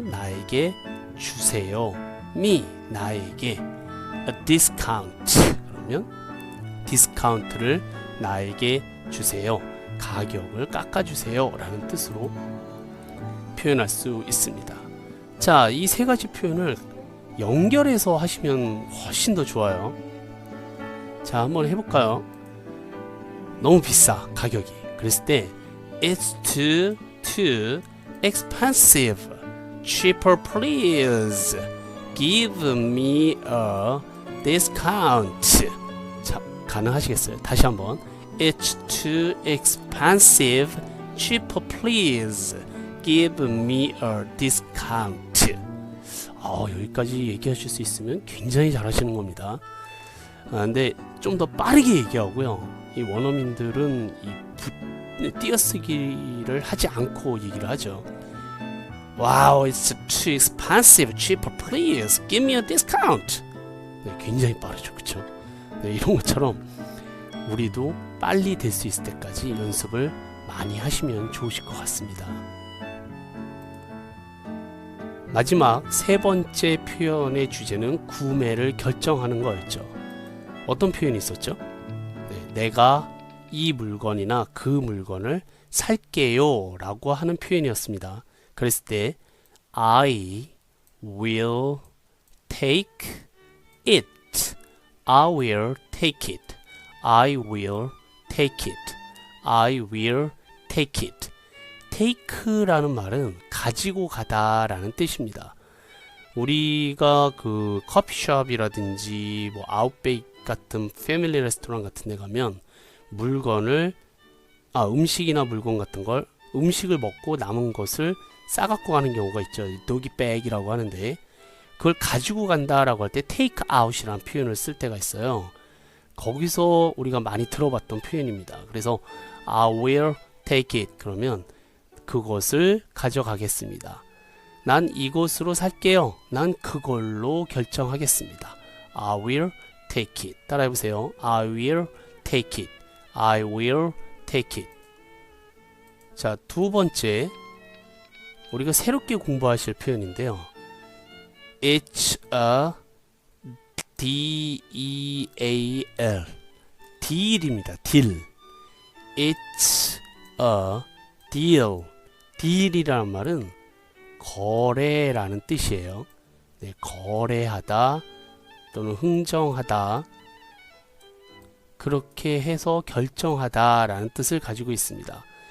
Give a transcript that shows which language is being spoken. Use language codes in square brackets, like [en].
[ko] 나에게 주세요. me, 나에게 [en] a discount, [ko] 그러면 디스카운트를 나에게 주세요, 가격을 깎아주세요 라는 뜻으로 표현할 수 있습니다. 자, 이 세 가지 표현을 연결해서 하시면 훨씬 더 좋아요. 자, 한번 해볼까요? 너무 비싸, 가격이. 그랬을 때 [en] It's too expensive, cheaper please, give me a discount. [ko] 자, 가능하시겠어요? 다시 한번 [en] It's too expensive, cheaper please, give me a discount. [ko] 여기까지 얘기하실 수 있으면 굉장히 잘하시는 겁니다. 근데 좀 더 빠르게 얘기하고요. 이 원어민들은 띄어쓰기를 하지 않고 얘기를 하죠. [en] Wow, it's too expensive, cheaper please, give me a discount. [ko] 네, 굉장히 빠르죠, 그렇죠? 네, 이런 것처럼 우리도 빨리 될 수 있을 때까지 연습을 많이 하시면 좋으실 것 같습니다. 마지막 세 번째 표현의 주제는 구매를 결정하는 거였죠. 어떤 표현이 있었죠? 네, 내가 이 물건이나 그 물건을 살게요 라고 하는 표현이었습니다. 그랬을 때 [en] I will take it, I will take it, I will take it, I will take it. [ko] take라는 말은 가지고 가다 라는 뜻입니다. 우리가 그 커피숍이라든지 뭐 아웃베이크 같은 패밀리 레스토랑 같은 데 가면 물건을 음식이나 물건 같은 걸 음식을 먹고 남은 것을 싸갖고 가는 경우가 있죠. 도기백이라고 하는데 그걸 가지고 간다라고 할 때 take out이라는 표현을 쓸 때가 있어요. 거기서 우리가 많이 들어봤던 표현입니다. 그래서 [en] I will take it [ko] 그러면 그것을 가져가겠습니다. 난 이것으로 살게요. 난 그걸로 결정하겠습니다. [en] I will take it. [ko] 따라해보세요. [en] I will take it. I will take it. [ko] 자, 두 번째 우리가 새롭게 공부하실 표현인데요. [en] It's a [ko] D-E-A-L deal입니다. [en] deal. It's a deal. [ko] deal이라는 말은 거래라는 뜻이에요. 네, 거래하다 또는 흥정하다, 그렇게 해서 결정하다 라는 뜻을 가지고 있습니다.